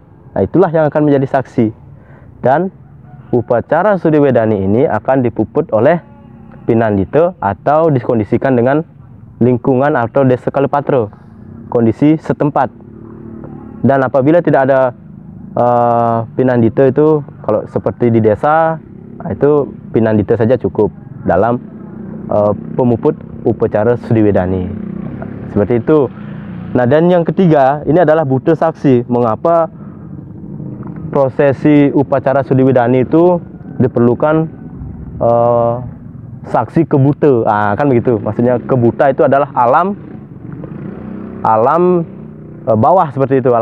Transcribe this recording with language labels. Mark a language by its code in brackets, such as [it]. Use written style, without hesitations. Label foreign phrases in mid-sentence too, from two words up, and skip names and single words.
[id] Nah, itulah yang akan menjadi saksi. Dan upacara sudiwidani ini akan dipuput oleh pinandita atau dikondisikan dengan lingkungan atau desa kalipatra, kondisi setempat. Dan apabila tidak ada pinandita itu, kalau seperti di desa, itu pinandita saja cukup dalam pemuput upacara sudiwidani. Seperti itu. Nah, dan yang ketiga, ini adalah buta saksi. Mengapa prosesi upacara sudiwidani itu diperlukan saksi kebuta? Kan begitu. Maksudnya kebuta itu adalah alam bawah, seperti itu.